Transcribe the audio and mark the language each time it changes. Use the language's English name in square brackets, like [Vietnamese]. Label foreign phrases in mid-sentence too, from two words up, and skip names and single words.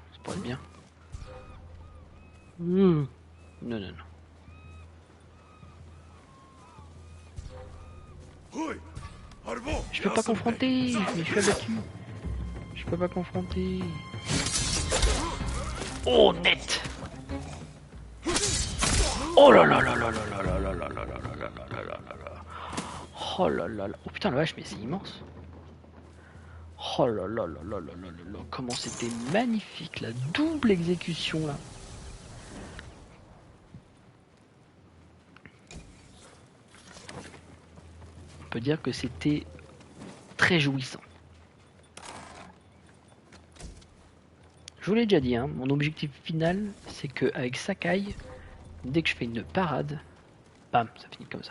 [French] Ça pourrait être bien. Non, non, non. Je peux pas confronter, mais je suis abattu. Je peux pas confronter. Oh, net. Oh là là là là là là là là là là là là là là là. Oh là là là. Oh putain la vache, mais c'est immense. Oh là là là là là là là. Comment c'était magnifique la double exécution là. On peut dire que c'était très jouissant. Je vous l'ai déjà dit, hein, mon objectif final, c'est que avec Sakai, dès que je fais une parade, bam, ça finit comme ça.